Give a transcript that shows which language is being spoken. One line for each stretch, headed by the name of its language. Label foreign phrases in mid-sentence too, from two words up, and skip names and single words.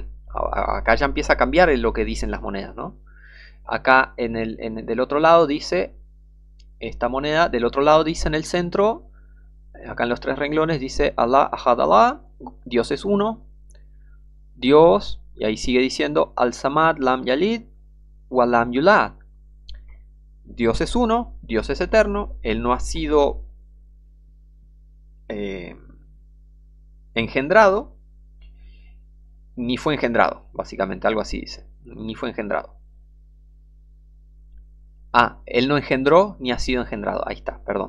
Spanish: Acá ya empieza a cambiar lo que dicen las monedas, ¿no? Acá del otro lado dice, esta moneda, del otro lado dice en el centro, acá en los tres renglones dice
Arabic: الله أحد الله,
Spanish: Dios es uno, Dios, y ahí sigue diciendo
Arabic: الصمد لم يلد ولم يولد.
Spanish: Dios es uno, Dios es eterno, Él no ha sido engendrado, ni fue engendrado, básicamente, algo así dice, ni fue engendrado. Él no engendró ni ha sido engendrado, ahí está, perdón.